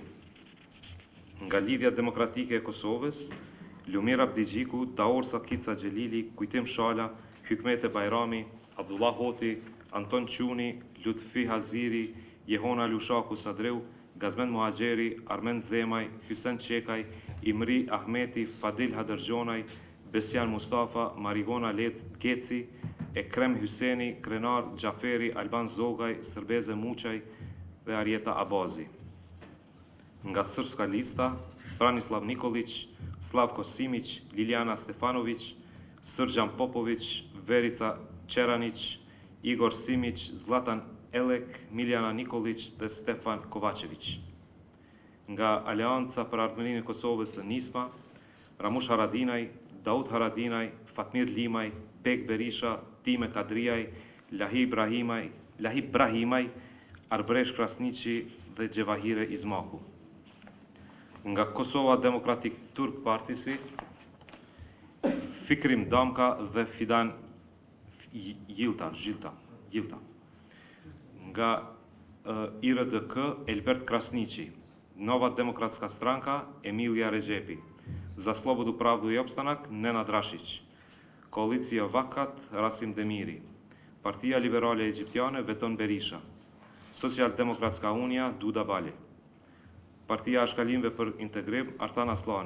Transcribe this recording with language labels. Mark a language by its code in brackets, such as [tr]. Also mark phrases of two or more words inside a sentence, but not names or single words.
[sq] Nga Lidhja Demokratike e Kosovës, Lumir Abdigjiku, Daor Sakica Gjelili, Kujtim Shala, Hykmete Bajrami, Abdullah Hoti, Anton Quni, Lutfi Haziri, Jehona Lushaku Sadreu, Gazmen Muhajeri, Armen Zemaj, Hysen Qekaj, Imri Ahmeti, Fadil Hadërgjonaj, Besjan Mustafa, Marigona Geci, Ekrem Hyseni, Krenar Gjaferi, Alban Zogaj, Sërbeze Muqaj dhe Arjeta Abazi. Nga Srpska Lista, Branislav Nikolić, Slavko Simić, Liliana Stefanović, Srđan Popović, Verica Čeranić, Igor Simić, Zlatan Elek, Miljana Nikolić dhe Stefan Kovačević. Nga Aleanca për Ardhmërinë e Kosovës dhe Nisma, Ramush Haradinaj, Daud Haradinaj, Fatmir Limaj, Bek Berisha, Time Kadriaj, Lahib Brahimaj, Arbresh Krasniqi dhe Gjevahire Izmaku. Nga Kosova Demokratik Turk Partisi, Fikrim Damka dhe Fidan Gjilta. Nga IRDK, Elbert Krasniqi. Nova Demokratska Stranka, Emilija Regjepi. Za Slobodu, Pravdu i Opstanak, Nenad Rashić. Koalicija Vakat, Rasim Demiri. Partia Liberale Egjiptiane, Veton Berisha. Socijaldemokratska Unija, Duda Bali. Partia Shkallimve për Integrim, Artan Aslani.